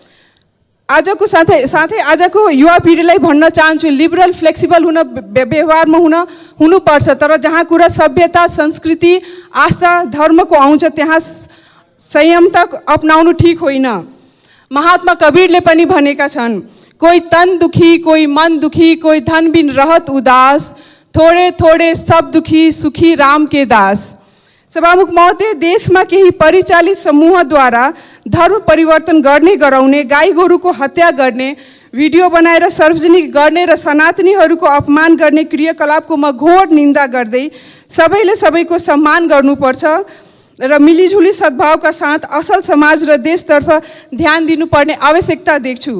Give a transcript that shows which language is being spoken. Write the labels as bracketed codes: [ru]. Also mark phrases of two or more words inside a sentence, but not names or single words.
[ne] आजको साथै आजको युवा पिँढीलाई भन्न चाहन्छु, [en] liberal flexible [ne] व्यवहारमा हुनुपर्छ, तर जहाँ कुरा सभ्यता, संस्कृति, आस्था, धर्मको आउँछ त्यहाँ संयमता अपनाउनु ठिक होइन। महात्मा कबीरले पनि भनेका छन्, [hi] कोही तन दुखी, कोही मन दुखी, कोही धन बिन रहत उदास, थोड़े थोड़े सब दुखी, सुखी राम के दास। [ne] सभामुख महोदय, देशमा केही परिचालित समूहद्वारा धर्म परिवर्तन गर्ने गराउने, गाई गोरुको हत्या गर्ने, भिडियो बनाएर सार्वजनिक गर्ने र सनातनीहरूको अपमान गर्ने क्रियाकलापको म घोर निन्दा गर्दै सबैले सबैको सम्मान गर्नुपर्छ र मिलिजुली सद्भावका साथ असल समाज र देशतर्फ ध्यान दिनुपर्ने आवश्यकता देख्छु।